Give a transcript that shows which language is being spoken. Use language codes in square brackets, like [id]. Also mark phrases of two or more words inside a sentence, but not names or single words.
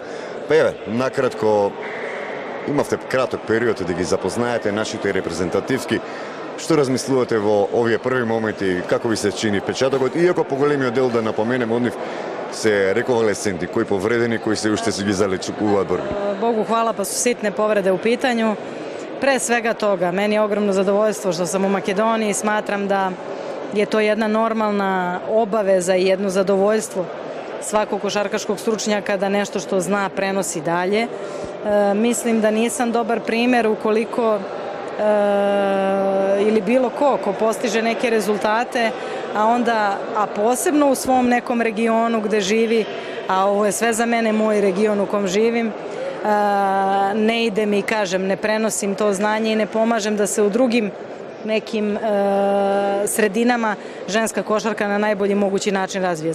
[mk] Накратко, имавте краток период да ги запознаете нашите репрезентативки. Што размислувате во овие први моменти, како ви се чини печатокот, иако поголемиот дел да напоменем од нив се рековалесценти, кои повредени, кои се уште се ги залечуваат борби? [sr] Богу хвала, па су ситне повреде у питању. Pre svega toga, meni je ogromno zadovoljstvo što sam u Makedoniji, smatram da je to jedna normalna obaveza i jedno zadovoljstvo svakog košarkaškog stručnjaka da nešto što zna prenosi dalje. Mislim da nisam dobar primer ukoliko ili bilo ko postiže neke rezultate, a posebno u svom nekom regionu gde živi, a ovo je sve za mene moj region u kom živim, ne ide mi, kažem, ne prenosim to znanje i ne pomažem da se u drugim nekim sredinama ženska košarka na najbolji mogući način razvije.